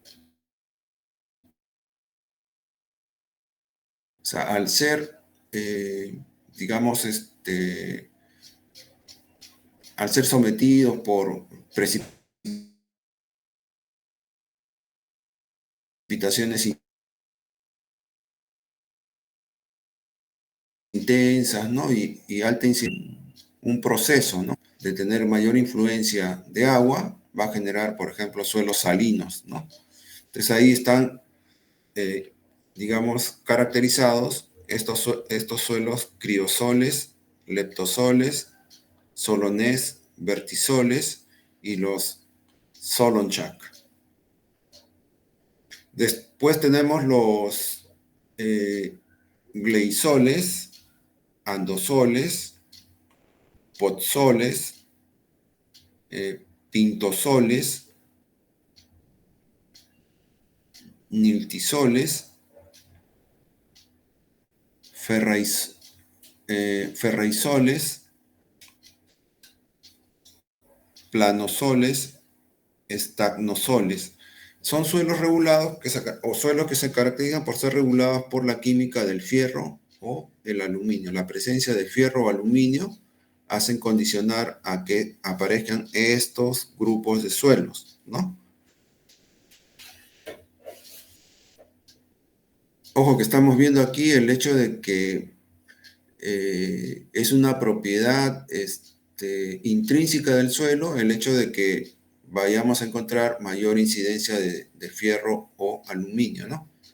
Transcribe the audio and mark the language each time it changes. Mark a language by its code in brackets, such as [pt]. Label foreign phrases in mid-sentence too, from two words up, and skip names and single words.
[es] O sea, al ser, digamos, al ser sometidos por precipitaciones intensas, ¿no? Y alta incidencia, un proceso, ¿no? De tener mayor influencia de agua, va a generar, por ejemplo, suelos salinos, ¿no? Entonces ahí están, digamos, caracterizados estos suelos criosoles, leptosoles, solonés, vertisoles y los solonchak. Después tenemos los gleisoles, andosoles, potsoles, pintosoles, niltisoles, ferraisoles, planosoles, estagnosoles. Son suelos regulados o suelos que se caracterizan por ser regulados por la química del fierro o el aluminio. La presencia de fierro o aluminio hacen condicionar a que aparezcan estos grupos de suelos, ¿no? Ojo que estamos viendo aquí el hecho de que es una propiedad intrínseca del suelo, el hecho de que vayamos a encontrar mayor incidencia de fierro o aluminio, ¿no?